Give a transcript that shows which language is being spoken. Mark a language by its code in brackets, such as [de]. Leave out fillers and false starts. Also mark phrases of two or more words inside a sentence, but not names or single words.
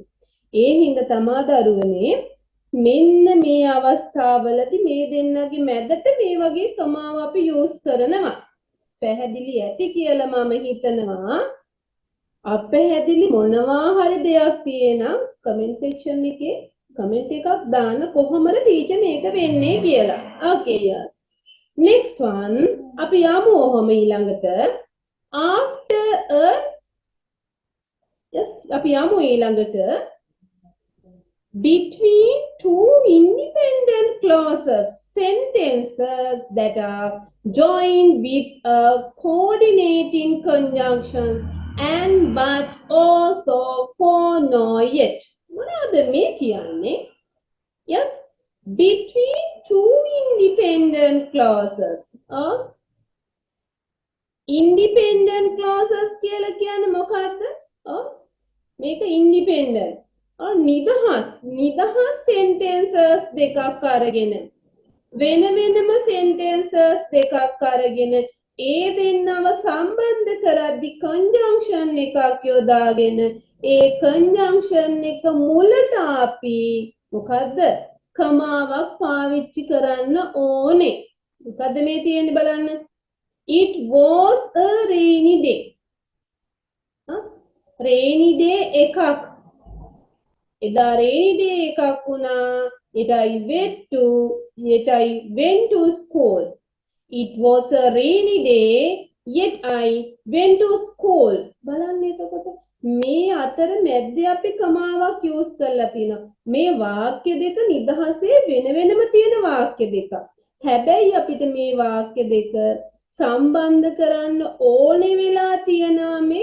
[si] ඒ හින්දා තමා දරුවනේ මෙන්න මේ අවස්ථාවලදී මේ දෙන්නගේ මැදට මේ වගේ කමාව අපි යූස් කරනවා. පැහැදිලි ඇති කියලා මම හිතනවා. අපැහැදිලි මොනවා හරි දෙයක් තියෙනම් [en] comment section [si] එකේ කමෙන්ට් එකක් දාන්න කොහොමද ටීචර් මේක වෙන්නේ කියලා. [en] Okay yes. Next one [si] අපි යමු ඔහොම ඊළඟට [en] after a yes [si] අපි යමු ඊළඟට [en] between two independent clauses sentences that are joined with a coordinating conjunction and but also for no yet [si] මොනවද මේ කියන්නේ [en] yes between two independent clauses independent clauses [si] කියලා කියන්නේ මොකක්ද මේක independent නිදහස් sentences දෙකක් අරගෙන වෙන වෙනම sentences දෙකක් අරගෙන ඒ දෙන්නව සම්බන්ධ කරද්දි conjunction එකක් යොදාගෙන ඒ conjunction එක මුලට අපි මොකද්ද කමාවක් පාවිච්චි කරන්න ඕනේ මොකද්ද මේ තියෙන්නේ බලන්න [en] it was a rainy day rainy day [si] එකක් එදා [en] rainy day [si] එකක් වුණා [en] I went to school it was a rainy day yet I went to school [si] බලන්න එතකොට මේ අතර මැද්දේ අපි කමාවක් යූස් කරලා තිනවා මේ වාක්‍ය දෙක නිදහසේ වෙන වෙනම තියෙන වාක්‍ය දෙක හැබැයි අපිට මේ වාක්‍ය දෙක සම්බන්ධ කරන්න ඕනේ වෙලා තියෙනවා මේ